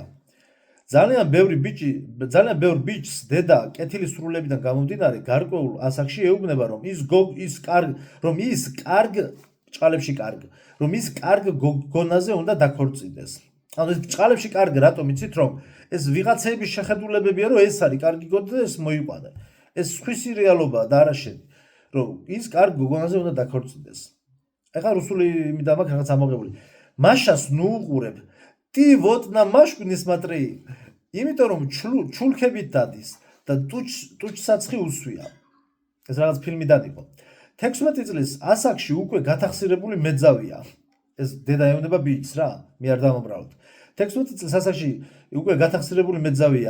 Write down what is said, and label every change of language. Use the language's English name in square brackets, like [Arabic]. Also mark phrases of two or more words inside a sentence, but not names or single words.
[Georgian] ძალიან ბევრ ბიჭს დედა კეთილი სრულებიდან გამომდინარე გარკვეულ ასაკში ეუბნება, რომ ის კარგ ბჭყალებში კარგ, რომ ის კარგ გოგონაზე უნდა დაქორწინდეს. ანუ ეს ბჭყალებში კარგ, რატომ იცით, რომ ეს ვიღაცების შეხედულებებია, რომ ეს არის კარგი გოგონა და ეს მოიყვანა. ეს სხვისი რეალობაა და არა შენი, რომ ის კარგ გოგონაზე უნდა დაქორწინდეს. ეხლა რუსული იმით ამაქვს რაღაც ამოღებული. მაშას ნუუყურებ. [Russian] Ты вот на машку не смотри. [Georgian] იმიტომ რომ ჩულქებით დადის და ტუჩსაცხი უსვია. ეს რაღაც ფილმიდან იყო. 16 წლის ასაკში უკვე გათახსირებული მეძავია. ეს დედა ეუბნება ბიჭს რა, მე არ დამობრალოთ. 16 წლის ასაკში უკვე გათახსირებული მეძავია.